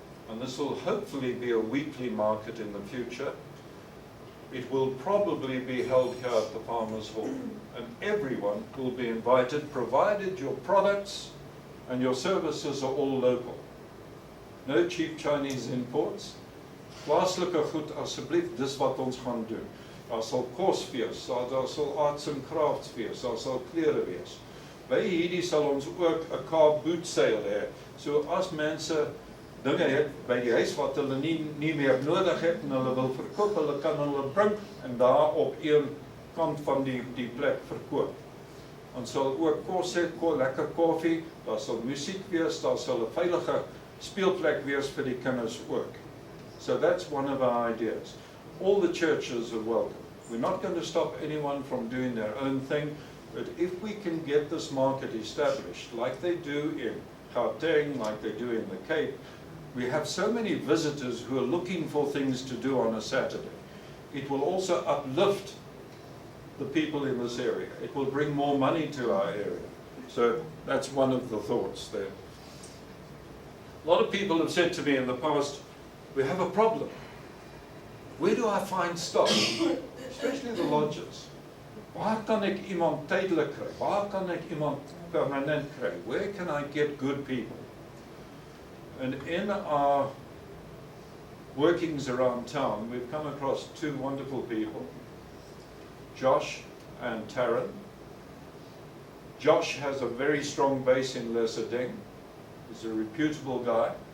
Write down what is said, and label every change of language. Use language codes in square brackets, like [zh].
[en] And this will hopefully be a weekly market in the future. It will probably be held here at the Farmers Hall. And everyone will be invited, provided your products and your services are all local. No cheap Chinese imports. [af] Plaaslike goed asseblief, dis wat ons gaan doen. Daar sal kos wees, daar sal [en] arts and crafts [af] wees, daar sal klere wees. By hierdie sal ons ook 'n Kaap boot sale hê. So as mense dinge het by die huis wat hulle nie meer nodig het en hulle wil verkoop, hulle kan hulle bring en daar op een kant van die plek verkoop. Ons sal ook kos hê, lekker koffie, daar sal musiek wees, daar sal 'n veilige speelplek wees vir die kinders ook. [en] So that's one of our ideas. All the churches are welcome. We're not going to stop anyone from doing their own thing, but if we can get this market established, like they do in Gauteng, like they do in the Cape, we have so many visitors who are looking for things to do on a Saturday. It will also uplift the people in this area. It will bring more money to our area. So that's one of the thoughts there. A lot of people have said to me in the past, we have a problem. Where do I find staff? Especially the lodges. [af] Waar kan ek iemand tydelik kry? Waar kan ek iemand permanent kry? [en] Where can I get good people? And in our workings around town, we've come across two wonderful people, Josh and Taryn. Josh has a very strong base in Leseding. He's a reputable guy.